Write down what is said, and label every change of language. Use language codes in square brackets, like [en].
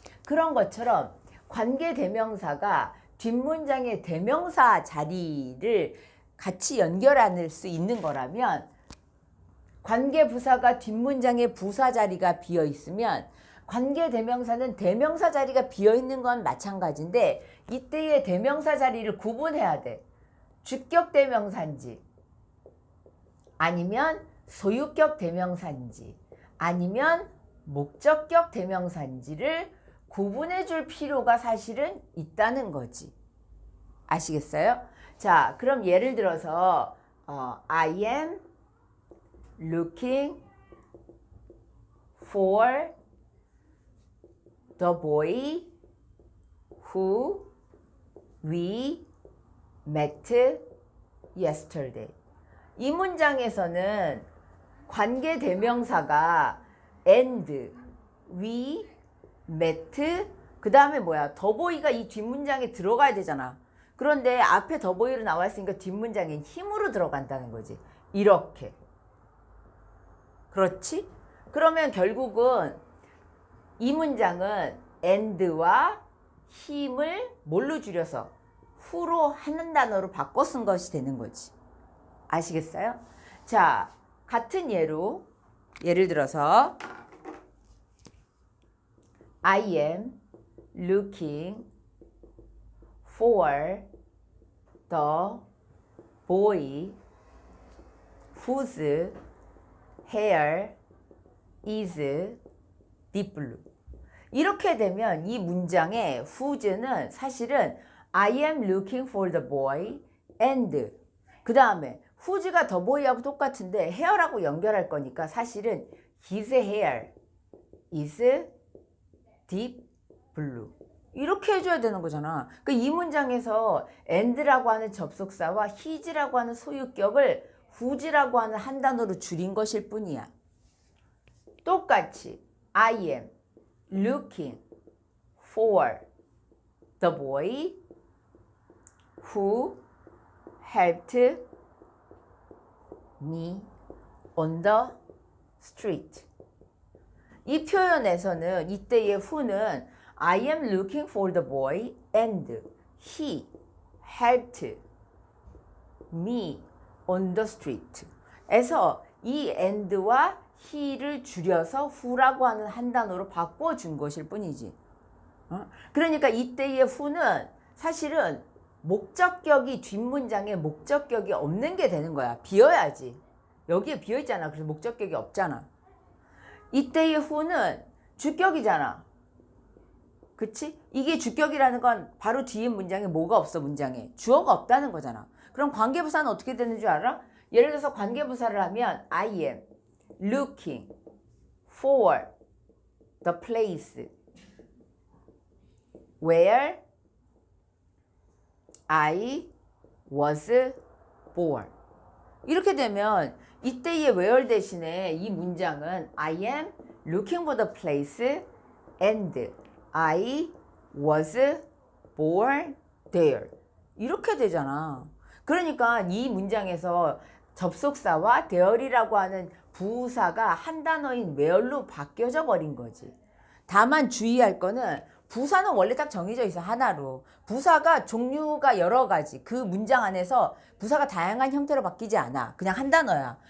[ko] 그런 것처럼 관계 대명사가 뒷문장의 대명사 자리를 같이 연결할 수 있는 거라면 관계 부사가 뒷문장의 부사 자리가 비어 있으면 관계 대명사는 대명사 자리가 비어 있는 건 마찬가지인데 이때의 대명사 자리를 구분해야 돼. 주격 대명사인지 아니면 소유격 대명사인지 아니면 목적격 대명사인지를 구분해 줄 필요가 사실은 있다는 거지. 아시겠어요? 자, 그럼 예를 들어서 [en] I am looking for the boy who we met yesterday. [ko] 이 문장에서는 관계 대명사가 and, we, met, 그 다음에 뭐야? the boy가 이 뒷문장에 들어가야 되잖아. 그런데 앞에 the boy로 나와 있으니까 뒷문장엔 힘으로 들어간다는 거지. 이렇게. 그렇지? 그러면 결국은 이 문장은 and와 힘을 뭘로 줄여서 who로 하는 단어로 바꿔 쓴 것이 되는 거지. 아시겠어요? 자, 같은 예로 예를 들어서 [en] I am looking for the boy whose hair is deep blue. [ko] 이렇게 되면 이 문장의 whose는 사실은 [en] I am looking for the boy and [ko] 그 다음에 whose가 the boy하고 똑같은데 hair라고 연결할 거니까 사실은 [en] his hair is deep blue. [ko] 이렇게 해줘야 되는 거잖아. 그러니까 이 문장에서 and라고 하는 접속사와 his라고 하는 소유격을 whose라고 하는 한 단어로 줄인 것일 뿐이야. [en] 똑같이 I am looking for the boy who helped me on the street. [ko] 이 표현에서는 이때의 who는 [en] I am looking for the boy and he helped me on the street. [ko] 에서 이 and와 he를 줄여서 who라고 하는 한 단어로 바꿔준 것일 뿐이지. 그러니까 이때의 who는 사실은 목적격이 뒷문장에 목적격이 없는 게 되는 거야. 비어야지. 여기에 비어있잖아. 그래서 목적격이 없잖아. 이때의 who는 주격이잖아. 그치? 이게 주격이라는 건 바로 뒤에 문장에 뭐가 없어, 문장에. 주어가 없다는 거잖아. 그럼 관계부사는 어떻게 되는 줄 알아? 예를 들어서 관계부사를 하면 [en] I am looking for the place where I was born. [ko] 이렇게 되면 이때의 where 대신에 이 문장은 [en] I am looking for the place and I was born there. [ko] 이렇게 되잖아. 그러니까 이 문장에서 접속사와 there이라고 하는 부사가 한 단어인 where로 바뀌어져 버린 거지. 다만 주의할 거는 부사는 원래 딱 정해져 있어, 하나로. 부사가 종류가 여러 가지. 그 문장 안에서 부사가 다양한 형태로 바뀌지 않아. 그냥 한 단어야.